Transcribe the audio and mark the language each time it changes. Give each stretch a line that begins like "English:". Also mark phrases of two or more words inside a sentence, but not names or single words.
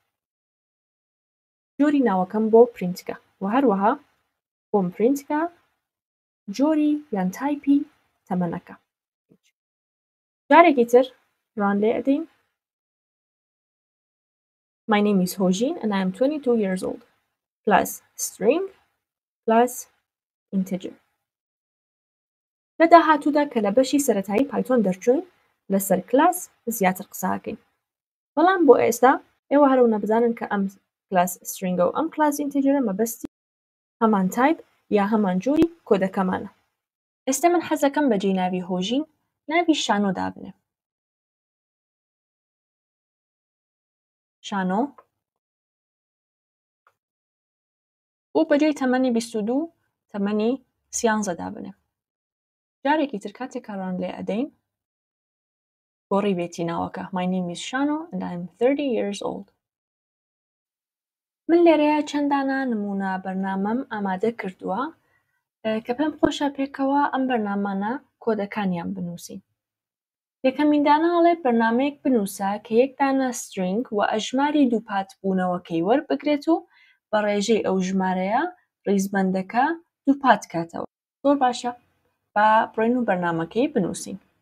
Central Kurdish: جۆری ناوەکەم بۆ پرینتکە و هەروەها بۆم پرینتکە جۆری یان تایپی تەمەنەکە جارێکی تر ڕان لێ ئەدەین My
English: name is Hojin and I am 22 years old plus string plus integer لە
Central Kurdish: داهاتوودا کە لە بەشی سەرەتایی پایتۆن دەرچوین لەسەر کلاس زیاتر قساکەین بەڵام بۆ ئێستا ئێوە هەرەونە بزانن کە ئەم کلاس stringە و ئەم کلاس integerە مەبەستی هەمان تایپ یا هەمان جۆری کۆدەکەمانە ئێستا من حەزەکەم بەجێی ناوی هۆژین ناوی شانۆ دابنێ شانۆ و بەجێی تەمەنی 22 تەمەنی 13 دابنێ جارێکی تر کاتێک ڕان لێ ئەدەین بۆ ڕیبێتی ناوەکە
English: My name is Shano and I'm 30 years old
Central Kurdish: من لێرەیە چەندانە نمونە بەرنامەم ئامادە کردووە کە پێم خۆشە پێکەوە ئەم بەرنامانە کۆدەکانیان بنووسین یەکەمین داناڵێ بەرنامەیەک بنووسە کە یەک دانە string و ئەژماری دووپات بوونەوەکەی وەربگرێت و بە ڕێژەی ئەو ژمارەیە ڕیزبەندەکە دووپات کاتەوە زۆر باشە با بڕۆین و بەرنامەکەی بنووسین